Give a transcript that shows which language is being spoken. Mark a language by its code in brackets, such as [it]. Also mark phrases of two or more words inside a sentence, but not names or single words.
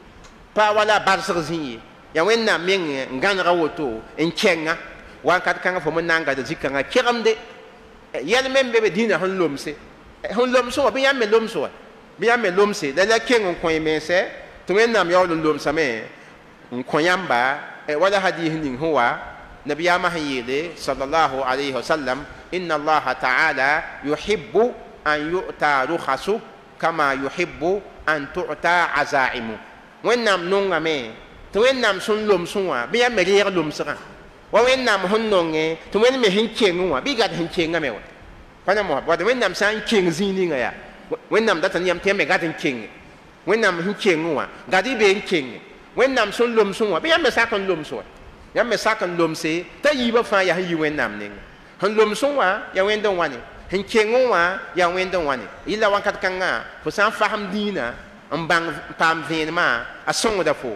[mos] pa wala barsg zĩig ye ya wẽnnaam meng n gãnega woto n kẽnga wakat kãngã fo me na n gada zĩ-kãngã kegemde yɛl me n be be dĩinã sẽn lomse sẽn loms wã bɩ yãmb me loms wa bɩ yãmb me lomse la la keng n kõ y mense tɩ wẽnnaam yaool n lomsame n kõ yãmba wala hadiis ning sẽn wa nabiyaamã sẽn yeele [ar] صلى الله عليه وسلم إن الله تعالى يحب أن تؤتى رخصه كما يحب أن تؤتى عزائمه [mos] wẽnnaam nongame tɩ wẽnnaam sẽn lomsẽ wã bɩ yãmb me reeg lomsgã wa wẽnnaam sẽn nonge tɩ wẽnd me sẽn keng wã bɩ gad sẽn kengame wa pa na mosã bad wẽnnaam sã n keng zĩig ninga yaa wẽnnaam data ne yam tɩ me gad n kenge wẽnnaam sẽn keng wã gad y be n kenge wẽnnaam sẽn lomsẽ wã bɩ yãmb me sak n loms wa yãmb me sak n lomse t'a yiibã fãa yaa sẽn yi wẽnnaam nenga sẽn lomsẽ wã ya wẽnd n wãne sẽn keng wã yaa wẽnd n wãne yɩla wãnkat kãngã fo sã n fasem dĩinã n bãng paam vẽenemã a sõngda